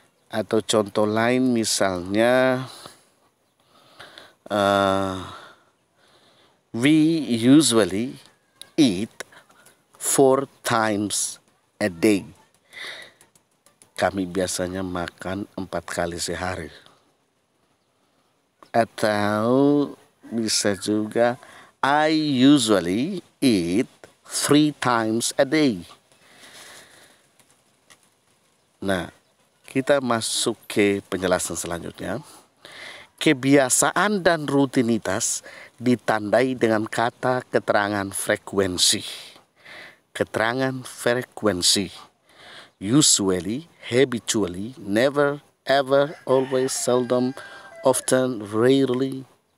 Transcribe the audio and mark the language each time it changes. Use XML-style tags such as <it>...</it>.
<id>Atau contoh lain misalnya,</id> <en>we usually eat 4 times a day.</en> <id>Kami biasanya makan 4 kali sehari. Atau bisa juga,</id> <en>I usually eat 3 times a day.</en> <id>Nah, kita masuk ke penjelasan selanjutnya. Kebiasaan dan rutinitas ditandai dengan kata keterangan frekuensi. Keterangan frekuensi.</id> <en>Usually, habitually, never, ever, always, seldom, often, rarely.</en>